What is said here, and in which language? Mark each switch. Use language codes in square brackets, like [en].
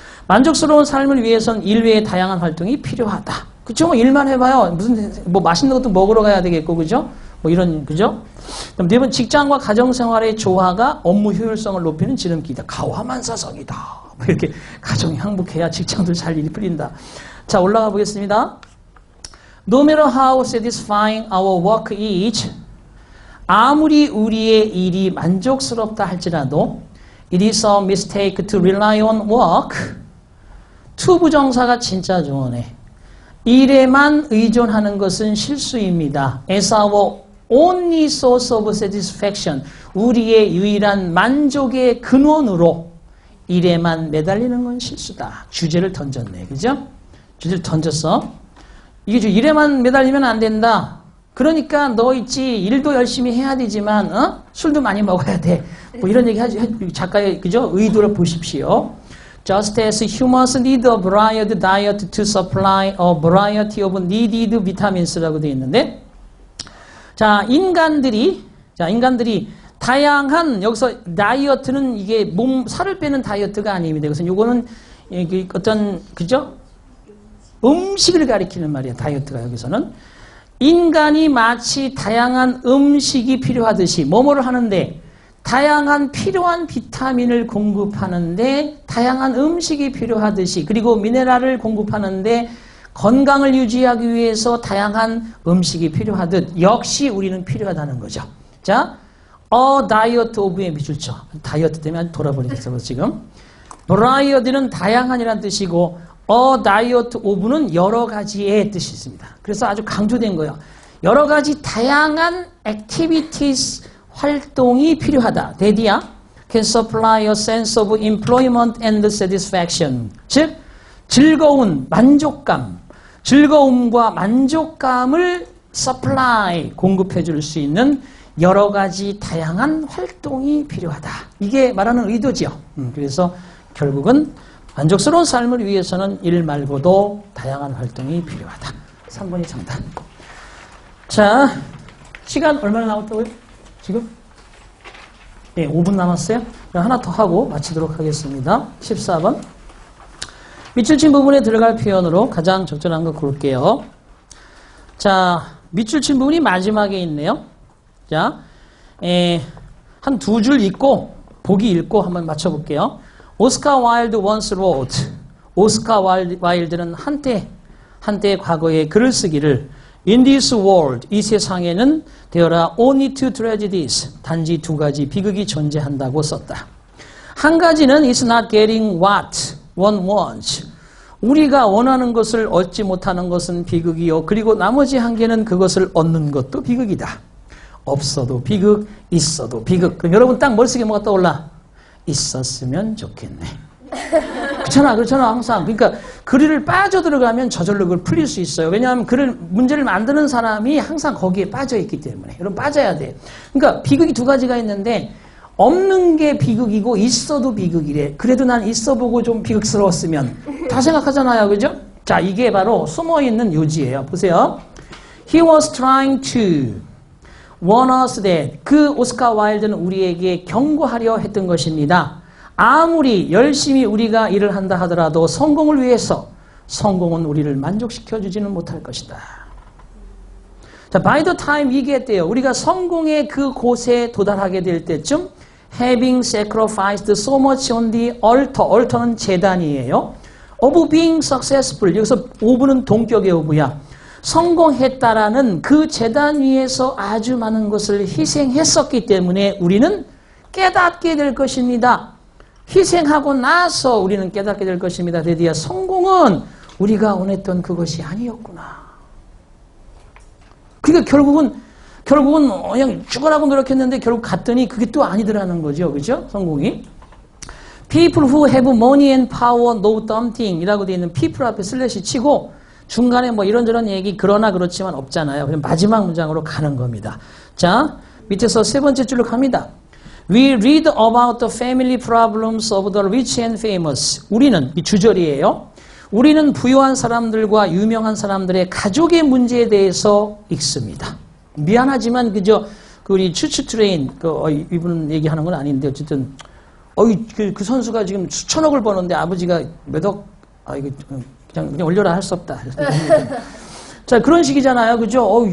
[ko] 만족스러운 삶을 위해선 일 외의 다양한 활동이 필요하다. 그쵸? 일만 해봐요. 무슨, 맛있는 것도 먹으러 가야 되겠고, 그죠? 그죠? 그럼 네 번, 직장과 가정생활의 조화가 업무 효율성을 높이는 지름길이다. 가화만사성이다. 이렇게 가정이 행복해야 직장도 잘 일이 풀린다. 자, 올라가 보겠습니다. [en] No matter how satisfying our work is, [ko] 아무리 우리의 일이 만족스럽다 할지라도 [en] it is a mistake to rely on work. [ko] 투부정사가 진짜 좋으네. 일에만 의존하는 것은 실수입니다. [en] As our only source of satisfaction. [ko] 우리의 유일한 만족의 근원으로 일에만 매달리는 건 실수다. 주제를 던졌네. 그죠? 주제를 던졌어. 이게 일에만 매달리면 안 된다. 그러니까 너 있지, 일도 열심히 해야 되지만 술도 많이 먹어야 돼. 이런 얘기 하죠. 작가의 그죠? 의도를 보십시오. [en] Just as humans need a varied diet to supply a variety of needed vitamins [ko] 라고 되어 있는데, 자, 인간들이 다양한, 여기서 다이어트는 이게 살을 빼는 다이어트가 아닙니다. 그래서 요거는 어떤, 그죠? 음식을 가리키는 말이에요. 다이어트가 여기서는. 인간이 마치 다양한 음식이 필요하듯이 뭐뭐를 하는데 다양한 필요한 비타민을 공급하는데 다양한 음식이 필요하듯이 그리고 미네랄을 공급하는데 건강을 유지하기 위해서 다양한 음식이 필요하듯 역시 우리는 필요하다는 거죠. 자, 다이어트 오브의 미줄죠. 다이어트 때문에 아주 돌아버리겠어요. 지금. varied는 다양한이라는 뜻이고 다이어트 오브는 여러 가지의 뜻이 있습니다. 그래서 아주 강조된 거예요. 여러 가지 다양한 activities 활동이 필요하다. 대디야. [en] can supply a sense of employment and satisfaction. [ko] 즉, 즐거운 만족감, 즐거움과 만족감을 supply, 공급해 줄 수 있는 여러 가지 다양한 활동이 필요하다. 이게 말하는 의도지요. 그래서 결국은 만족스러운 삶을 위해서는 일 말고도 다양한 활동이 필요하다. 3번이 정답. 자, 시간 얼마나 남았다고요? 지금? 네, 5분 남았어요. 하나 더 하고 마치도록 하겠습니다. 14번. 밑줄 친 부분에 들어갈 표현으로 가장 적절한 거 고를게요. 자, 밑줄 친 부분이 마지막에 있네요. 자, 한 두 줄 읽고, 보기 읽고 한번 맞춰볼게요. 오스카 와일드 [en] once wrote. [ko] 오스카 와일드는 한때 과거에 글을 쓰기를 [en] In this world, [ko] 이 세상에는 [en] there are only two tragedies. [ko] 단지 두 가지 비극이 존재한다고 썼다. 한 가지는 [en] is not getting what one wants. [ko] 우리가 원하는 것을 얻지 못하는 것은 비극이요. 그리고 나머지 한 개는 그것을 얻는 것도 비극이다. 없어도 비극, 있어도 비극. 그럼 여러분 딱 머릿속에 뭐가 떠올라? 있었으면 좋겠네. 그렇잖아, 항상. 그러니까 글을 빠져들어가면 저절로 그걸 풀릴 수 있어요. 왜냐하면 문제를 만드는 사람이 항상 거기에 빠져있기 때문에. 여러분 빠져야 돼. 그러니까 비극이 두 가지가 있는데 없는 게 비극이고 있어도 비극이래. 그래도 난 있어보고 좀 비극스러웠으면. 다 생각하잖아요. 그죠? 자, 이게 바로 숨어있는 요지예요. 보세요. [en] He was trying to warn us that. [ko] 그 오스카 와일드는 우리에게 경고하려 했던 것입니다. 아무리 열심히 우리가 일을 한다 하더라도 성공을 위해서 성공은 우리를 만족시켜주지는 못할 것이다. [en] 자, by the time we get there, [ko] 우리가 성공의 그 곳에 도달하게 될 때쯤 [en] having sacrificed so much on the altar, altar는 [ko] 제단이에요. [en] of being successful, [ko] 여기서 ove는 동격의 ove야. 성공했다라는 그 제단 위에서 아주 많은 것을 희생했었기 때문에 우리는 깨닫게 될 것입니다. 희생하고 나서 우리는 깨닫게 될 것입니다. 드디어 성공은 우리가 원했던 그것이 아니었구나. 그러니까 결국은 그냥 죽으라고 노력했는데 결국 갔더니 그게 또 아니더라는 거죠. 그죠? 성공이. [en] People who have money and power know something [ko] 이라고 되어 있는 people 앞에 슬래시 치고 중간에 뭐 이런저런 얘기 그러나 그렇지만 없잖아요. 그럼 마지막 문장으로 가는 겁니다. 자, 밑에서 세 번째 줄로 갑니다. [en] We read about the family problems of the rich and famous. [ko] 우리는, 이 주절이에요. 우리는 부유한 사람들과 유명한 사람들의 가족의 문제에 대해서 읽습니다. 미안하지만 그저 우리 추추 트레인 이분 얘기하는 건 아닌데 어쨌든 그 선수가 지금 수천억을 버는데 아버지가 몇억 이거 그냥 올려라 할 수 없다. 자, 그런 식이잖아요. 그죠?